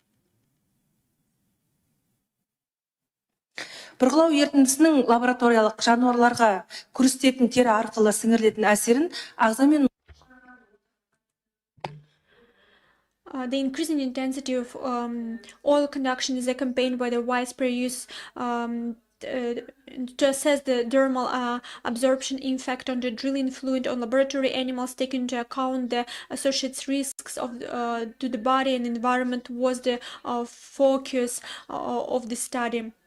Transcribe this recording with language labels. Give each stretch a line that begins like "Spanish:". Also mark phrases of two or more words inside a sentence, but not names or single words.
Kazakh: Бұрғылау ерітіндісінің лабораториялық жануарларға күрістетін тері арқылы сіңірілетін әсерін ағзамен
English: The increasing intensity of oil conduction is accompanied by the widespread use to assess the dermal absorption impact on the drilling fluid on laboratory animals, taking into account the associated risks to the body and environment was the focus of the study.